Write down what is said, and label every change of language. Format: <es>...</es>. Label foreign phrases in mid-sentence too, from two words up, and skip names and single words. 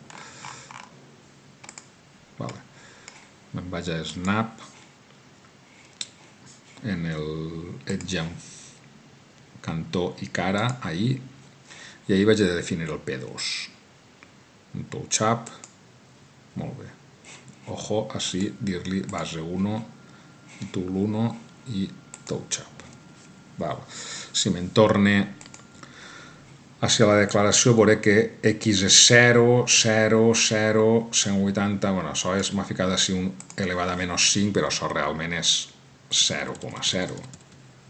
<ca>Me'n vaig a Snap</ca> <es>en el</es> <ca>Edge cantó i cara, ahí, i ahí vaig a definir el P2. Un touch-up, molt bé. Ojo, així, dir-li base 1, tool 1 i touch-up. Si me'n torne hacia la declaració veuré que X és 0, 0, 0, 180, bueno, això m'ha ficat així un elevat a -5, però això realment és 0,0.</ca>